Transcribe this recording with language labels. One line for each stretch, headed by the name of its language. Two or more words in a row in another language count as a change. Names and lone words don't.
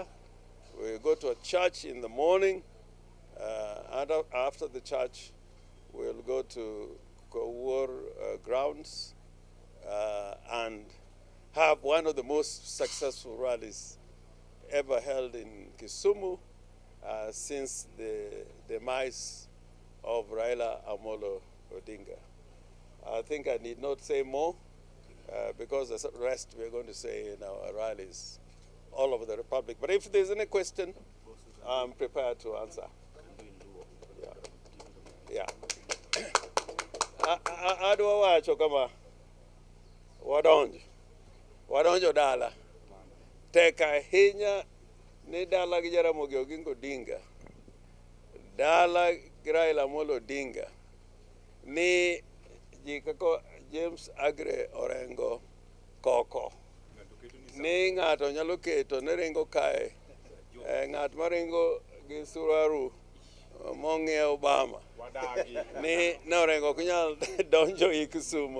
English: We go to a church in the morning, and after the church, we'll go to Kowur grounds and have one of the most successful rallies ever held in Kisumu since the demise of Raila Amolo Odinga. I think I need not say more because the rest we're going to say in our rallies all over the Republic. But if there's any question, I'm prepared to answer. Yeah.
Luo (Kenya and Tanzania): Adwa wacho kama wadonjo dala tek ahinya ni dala gi Jaramogi Oginga Odinga, dala gi Raila Amolo Odinga, ni ji kako James Agre Orengo koko ni ng'ato nyalo keto ne ringo kae, ng'at maringo gi Suraru mong'iewo Obama ni Orengo ok nyal donjo i Kisumu.